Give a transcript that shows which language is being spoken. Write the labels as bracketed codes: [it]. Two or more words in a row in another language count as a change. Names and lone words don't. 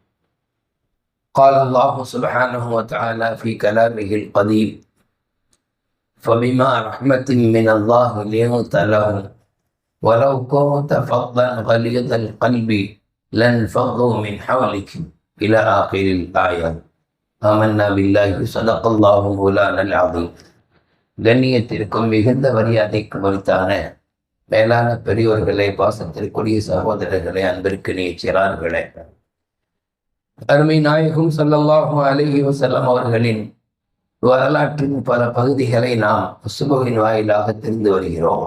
[ar] قال الله سبحانه وتعالى في كلامه القديم: فبما رحمة من الله لنت لهم ولو كنت فظا غليظ القلب لانفضوا من حولك إلى آخر الآية. آمنا بالله صدق الله مولانا العظيم. [ta] கண்ணியத்திற்கும் மிகுந்த மரியாதைக்கும் உரித்தான மேலான பெரியோர்களே, பாசத்திற்குரிய சகோதரர்களே, அன்பிற்கு சிறார்களே, அருமை நாயகம் [ar] صلى الله عليه وسلم [ta] அவர்களின் வரலாற்றின் பல பகுதிகளை நாம் சுபுகின் வாயிலாக தெரிந்து வருகிறோம்.